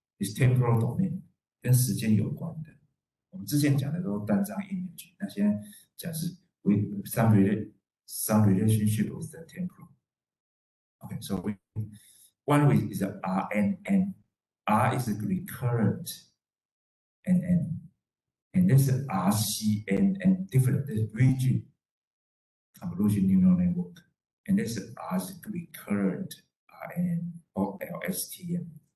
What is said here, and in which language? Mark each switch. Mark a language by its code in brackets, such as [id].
[en] It's temporal domain， [zh] 跟时间有关的。我们之前讲的都是单张 image， 那现在讲是 [en] with some relationship with the temporal. Okay, so one way is a RNN. R is a recurrent and this is RCN different. This region convolution neural network, and this is recurrent RNN or LSTM.